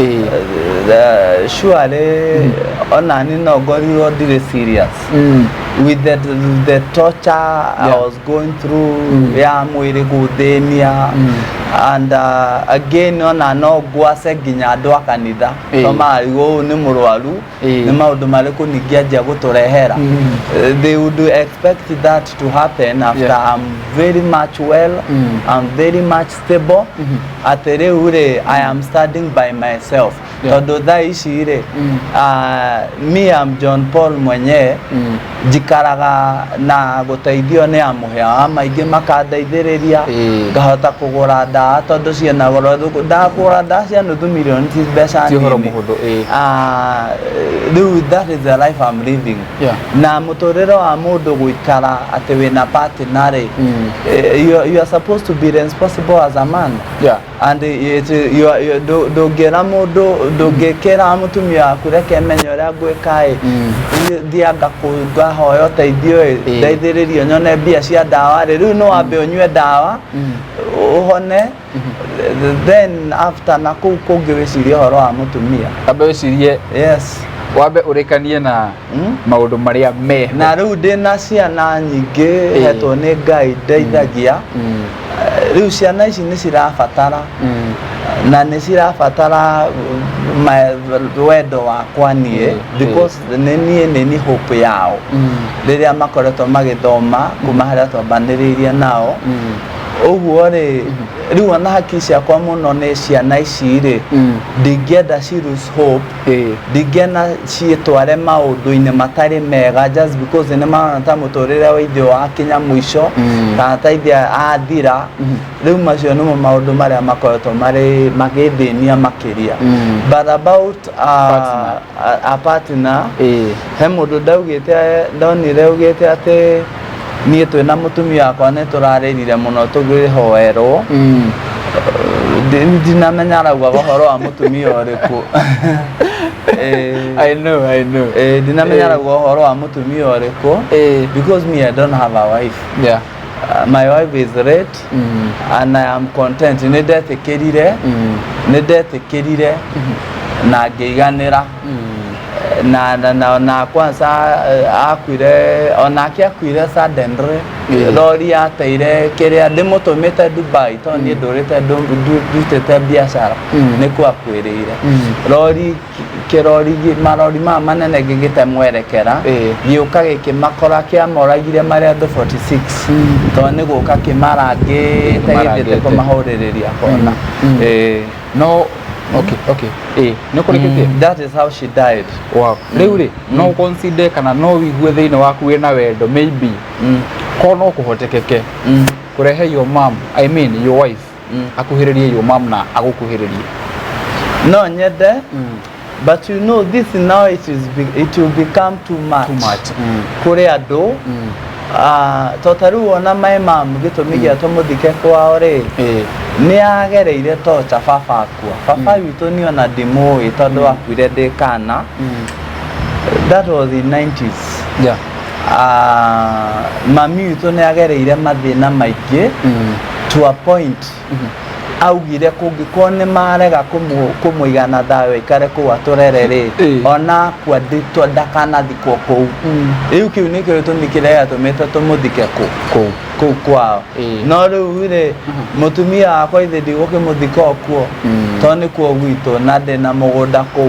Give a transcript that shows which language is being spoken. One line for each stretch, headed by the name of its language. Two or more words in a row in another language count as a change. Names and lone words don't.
English: surely
Kikuyu: ona ni no ngorirwo ndire
English: serious with the torture I was going through
Kikuyu: ya mwiri guthenia
English: and again
Kikuyu: ona no ngwase nginya andu akanitha no marigo ni murwaru ni maundu mariku ningianjia guturehera
English: they would expect that to happen after I'm very much well I'm very much stable
Kikuyu: at riu ri
English: I am standing by myself
Kikuyu: tondu thaa ici ri
English: me am
Kikuyu: John Paul mwenye njikaraga na guteithio ni amuhea maingi makandeithiriria ngahota kugura ndawa tondu ciena goro ndakura ndawa cia nuthu milioni ti mbeca nini riu
English: that is the life I'm living
Kikuyu: na muturire wa mundu guikara ati wina partner
English: you are supposed to be responsible as a man
Kikuyu: and ndungera mundu ndungikira mutumia waku reke menye uria ngwika thianga ngahoya uteithio ndeithiririo nyone mbia cia ndawa riu no wambe unyue ndawa uhone
English: then after
Kikuyu: na kungi wicirie horo wa mutumia ambe wicirie wambe urekanie na maundu maria me na riu ndina ciana nyingi hetwo ni Ngai ndeithagia riu ciana ici ni cirabatara na ni cirabatara wendo wakwa nie because ni hope yao riria makoretwo magithoma kuma haria twambaniriirie nao Uguo ri riu ona haki ciakwa muno ni ciana ici ri ndingĩenda ci
English: lose hope
Kikuyu: ndingĩenda ciĩtware maũndũ-inĩ matarĩ mega
English: just because
Kikuyu: nĩ marona ta mũtũrĩre wa ithe wakinya mũico kana ta ithe athira riu macio nĩmo maũndũ marĩa makoretwo magĩthĩnia makĩria.
English: But about a partner
Kikuyu: he mũndũ ndonire augĩte atĩ niĩ twĩna mũtumia wakwa nĩ tũrarĩrire mũno tũkĩhoerwo ndinamenya araugaga ũhoro wa mũtumia ũrĩkũ.
English: I know.
Kikuyu: Ndinamenya arauga ũhoro wa mũtumia ũrĩkũ
English: because me I don't have a wife. Yeah. My wife is late and I am content.
Kikuyu: Nĩ ndetĩkĩrire na ngĩiganĩra na kwanza akuire onake akuire suddenly lori yateire kiria ndimũtũmĩte Dubai to niĩ ndutĩte biacara nĩkuo akuĩrĩire lori kirori marori manene ngĩgĩte mwerekera gĩũka gĩkĩmakora kĩamoragire marĩ andũ 46 to nĩ gũka kĩmarangĩte gĩthiĩte kũmahũrĩrĩria kona.
English: No. Okay. That is how she died.
Kikuyu: Wow. Riu no consider kana no wigue thĩinĩ waku wĩna wendo maybe ko no kũhotekeke kurehe
English: your mom, I mean your wife
Kikuyu: akuhĩrĩrie
English: your mom
Kikuyu: na agũkuhĩrĩrie. No nyende
English: but you know this now it will become too much
Kikuyu: kũrĩ andũ totaru ona
English: my mom
Kikuyu: gĩtũmi gĩa tũmũthike kwao rĩ nĩ agereire tocha baba akua baba witũ nĩ ona ndĩmũĩ tondũ akuire ndĩ kana.
English: That was the 90s. Yeah.
Kikuyu: Mami witũ nĩ agereire mathĩna maingĩ
English: to a point
Kikuyu: augire kũngĩkorwo nĩ marega kũmũigana thayũ aikare kũu atũrere rĩ ona akua ndakanathikwo kũu. Rĩu kĩu nĩkĩo gĩtũmi kĩrĩa gĩatũmĩte tũmũthike kũu kwao. No rĩu rĩ mũtumia wakwa ithe ndigũkĩmũthika o kuo to nĩ kuo gwitũ na ndĩna mũgũnda kũu.